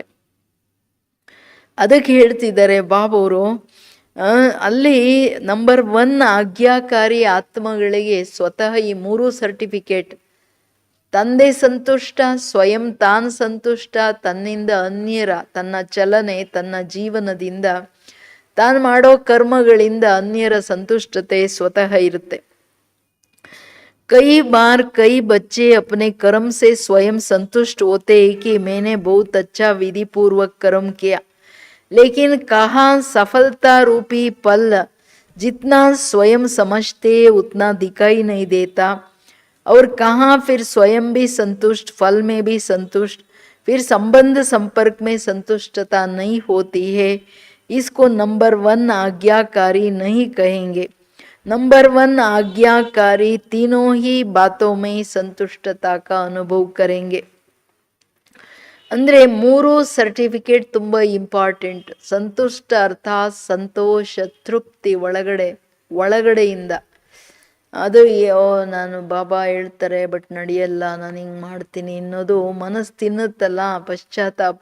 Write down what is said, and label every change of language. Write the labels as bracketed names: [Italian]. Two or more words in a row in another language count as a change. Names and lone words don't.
[Kannada] ಅದಕ್ಕೆ ಹೇಳ್ತಿದ್ದಾರೆ ಬಾಬವರು ಅಲ್ಲಿ ನಂಬರ್ 1 ಆಜ್ಞಾಕಾರಿ ಆತ್ಮಗಳಿಗೆ ಸ್ವತಃ ಈ 3 ಸರ್ಟಿಫಿಕೇಟ್. ತಂದೆ ಸಂತುಷ್ಟ, ಸ್ವಯಂ ತಾನು ಸಂತುಷ್ಟ, ತನ್ನಿಂದ ಅನ್ಯರ, ತನ್ನ ಚಲನೆ ತನ್ನ ಜೀವನದಿಂದ ತಾನು ಮಾಡೋ ಕರ್ಮಗಳಿಂದ ಅನ್ಯರ ಸಂತುಷ್ಟತೆ ಸ್ವತಃ ಇರುತ್ತೆ. [Hindi] कई बार कई बच्चे अपने कर्म से स्वयं संतुष्ट होते हैं कि मैंने बहुत अच्छा विधि पूर्वक कर्म किया, लेकिन कहाँ सफलता रूपी फल जितना स्वयं समझते उतना दिखाई नहीं देता, और कहाँ फिर स्वयं भी संतुष्ट, फल में भी संतुष्ट, फिर संबंध संपर्क में संतुष्टता नहीं होती है. इसको नंबर 1 आज्ञाकारी नहीं कहेंगे. नंबर 1 आज्ञाकारी तीनों ही बातों में संतुष्टता का अनुभव करेंगे. [Kannada] ಅಂದ್ರೆ 3 ಸರ್ಟಿಫಿಕೇಟ್ ತುಂಬಾ ಇಂಪಾರ್ಟೆಂಟ್. ಸಂತುಷ್ಟ ಅರ್ಥಾತ್ ಸಂತೋಷ, ತೃಪ್ತಿ ಒಳಗಡೆಯಿಂದ. ಅದು ನಾನು ಬಾಬಾ ಹೇಳ್ತಾರೆ ಬಟ್ ನಡೆಯಲ್ಲ, ನಾನು ಹಿಂಗೆ ಮಾಡ್ತೀನಿ ಅನ್ನೋದು ಮನಸ್ಸು ತಿನ್ನುತ್ತಲ್ಲ, ಪಶ್ಚಾತ್ತಾಪ.